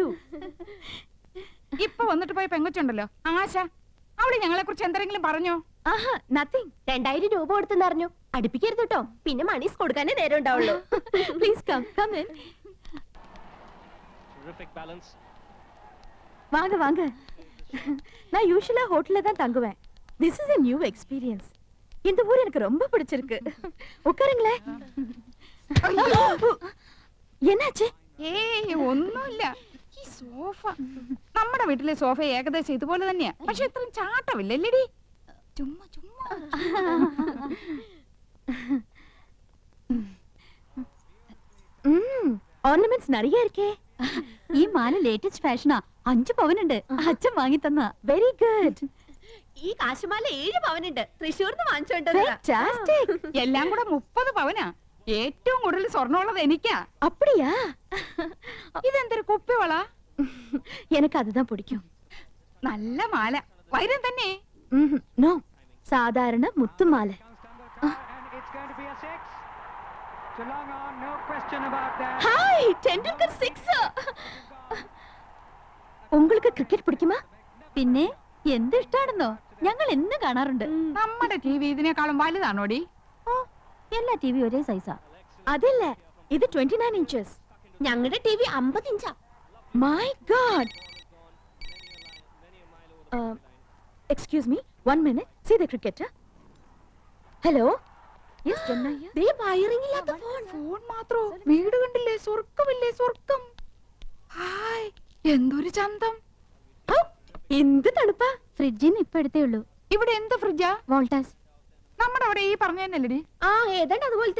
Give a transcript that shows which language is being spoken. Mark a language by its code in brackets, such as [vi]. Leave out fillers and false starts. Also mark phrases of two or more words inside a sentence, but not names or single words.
[ml] ഇപ്പൊ വന്നിട്ട് പോയ പെങ്കൊച്ചുണ്ടല്ലോ ആശ, അവള് ഞങ്ങളെ കുറിച്ച് എന്തെങ്കിലും പറഞ്ഞോ? ആഹാ, നത്തിങ്. 2000 രൂപ കൊടുത്തെന്ന് അറിഞ്ഞു. അടുപ്പിക്കരുത് കേട്ടോ, പിന്നെ മണീസ് കൊടുക്കാനേ നേരം ഉണ്ടാവുള്ളൂ. [en] please come come in. [ta] வாங்க வாங்க. நான் யூசுவலா ஹோட்டல்ல தான் தங்குவேன். [en] this is a new experience. [ta] இந்த ஊர் எனக்கு ரொம்ப பிடிச்சிருக்கு. உட்காருங்களே. என்னாச்சு? [ml] ഏയ് ഒന്നുമില്ല. ഈ സോഫ, നമ്മുടെ വീട്ടിലെ സോഫ ഏകദേശം ഇതുപോലെ തന്നെയാ. പക്ഷെ ഇത്രയും ചാട്ടമില്ലല്ലേടി? ചുമ്മാ ചുമ്മാ. [ta] ഓർണമെന്റ്സ് நிறைய இருக்கே. [ml] ഈ മാല ലേറ്റസ്റ്റ് ഫാഷനാ. 5 പവനുണ്ട്. അച്ഛൻ വാങ്ങി തന്ന. [en] very good. [ml] ഈ കാശുമാല 7 പവനുണ്ട്. തൃശ്ശൂർന്ന് വാങ്ങിച്ചോണ്ടത്. ഫാന്റാസ്റ്റിക്. എല്ലാം കൂടെ 30 പവനാ. ഏറ്റവും കൂടുതൽ സ്വർണ്ണമുള്ളത് എനിക്കാ. [ta] அப்படியா? [ml] ഇതെന്തൊരു കുപ്പിവള? [ta] எனக்கு அதுதான் பிடிக்கும். [ml] നല്ല മാല, വൈരം തന്നെ. [ta] நோ, சாதாரண முத்து மாலை. [ml] ഹായ്, ടെൻഡുൽക്കർ 6. [ta] உங்களுக்கு கிரிக்கெட் பிடிக்குமா? [ml] പിന്നെ എന്ത് ഇഷ്ടാണെന്നോ? ഞങ്ങൾ എന്നും കാണാറുണ്ട്. നമ്മുടെ ടി വി ഇതിനേക്കാളും വലുതാണോടി? ഓ, എല്ലാ ടിവി ഒരേ സൈസാ. അതില്ല, ഇത് 29 inches. ഞങ്ങളുടെ ടിവി 50 ഇഞ്ചാ. [en] My God. Excuse me, 1 minute. See the cricketer. Hello. Yes, Jannaya. [ml] ദേ വയറിംഗ് ഇല്ലാത്ത ഫോൺ. ഫോൺ മാത്രോ? വീട് കണ്ടില്ലേ? സ്വർഗമില്ലേ? സ്വർഗം. ഹായ്, എന്തൊരു ചന്തം. ഔ, എന്ത് തണുപ്പാ. ഫ്രിഡ്ജിന്ന് ഇപ്പൊ എടുത്തേ ഉള്ളൂ. ഇവിടെ എന്ത് ഫ്രിഡ്ജാ? വോൾട്ടാസ്. നമ്മുടെ അവിടെ ഈ പറഞ്ഞ തന്നെയല്ലേടി? ആ ഏതാണ്ട് അതുപോലത്തെ.